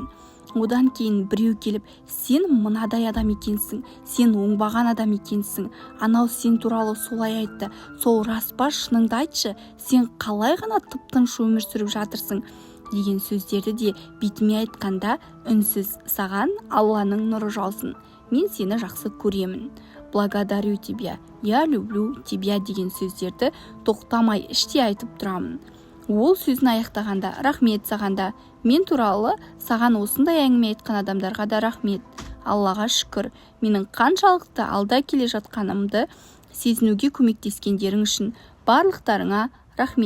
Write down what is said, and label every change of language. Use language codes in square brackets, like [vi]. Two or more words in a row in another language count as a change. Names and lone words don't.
[kk] Одан кейін біреу келіп, сен мынадай адам екенсің, сен оңбаған адам екенсің, анау сен туралы солай айтты, сол рас па, шыныңды айтшы, сен қалай ғана тып-тыныш өмір сүріп жатырсың деген сөздерді де бетіме айтқанда үнсіз, саған Алланың нұры жаусын, мен сені жақсы көремін, [ru] благодарю тебя, я люблю тебя [kk] деген сөздерді тоқтамай іштей айтып тұрамын. Ол сөзін аяқтағанда рахмет сағанда, мен туралы саған осындай әңгіме айтқан адамдарға да рахмет. Аллаға шүкір, менің қаншалықты алда келе жатқанымды сезінуге көмектескендерің үшін барлықтарыңа рахмет.